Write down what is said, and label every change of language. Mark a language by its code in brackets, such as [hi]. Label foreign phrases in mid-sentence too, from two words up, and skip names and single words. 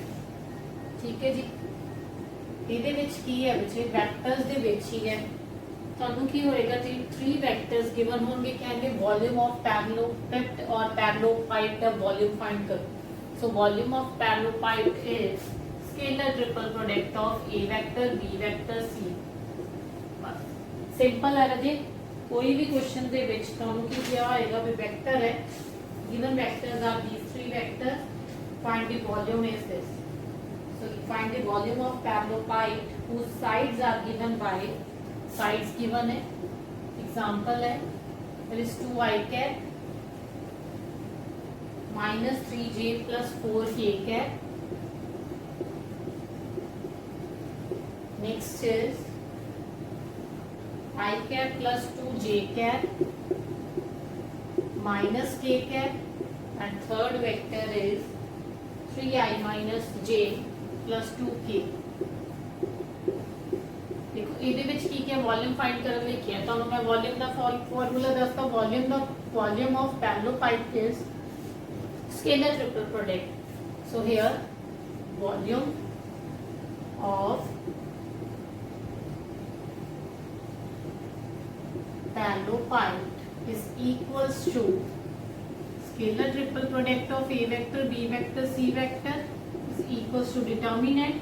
[pa] ਠੀਕ ਹੈ ਜੀ, ਇਹਦੇ ਵਿੱਚ ਕੀ ਹੈ ਬੱਚੇ, ਵੈਕਟਰਸ ਦੇ ਵਿੱਚ ਹੀ ਹੈ। ਤੁਹਾਨੂੰ ਕੀ ਹੋਏਗਾ ਜੀ, 3 ਵੈਕਟਰਸ ਗਿਵਨ ਹੋਣਗੇ, ਕਹਿੰਦੇ [en] volume of parallelepiped [pa] और parallelepiped ਦਾ ਵੋਲਿਊਮ फाइंड ਕਰੋ। [en] So volume of parallelepiped is scalar triple product of a vector, b vector, c। [pa] ਬਸ ਸਿੰਪਲ ਹੈ ਰਾਜੇ, ਕੋਈ ਭੀ ਕੁਐਸ਼ਚਨ ਦੇ ਵਿਚ ਤੁਹਾਨੂੰ ਕੀ ਕਿਹਾ ਹੋਏਗਾ ਵੀ ਵੈਕਟਰ ਹੈ, [en] given vectors are these 3 vectors, find the volume is this। so find the volume of parallelepiped whose sides are given by, sides given है, example है, there is 2 I cap minus 3j plus 4k cap, next is I cap plus 2j cap minus k cap, and third vector is 3i minus j plus 2k। [pa] देखो ਇਹਦੇ ਵਿੱਚ ਕੀ ਹੈ, ਵੋਲਿਊਮ ਫਾਈਂਡ ਕਰਨ ਲਈ ਕੀ ਹੈ, ਤੁਹਾਨੂੰ ਮੈਂ ਵੋਲਿਊਮ ਦਾ ਫਾਰਮੂਲਾ ਦੱਸਦਾ। [en] Volume of parallelepiped is scalar triple product. so here volume of parallelepiped is equals to scalar triple product of a vector, b vector, c vector is equals to determinant।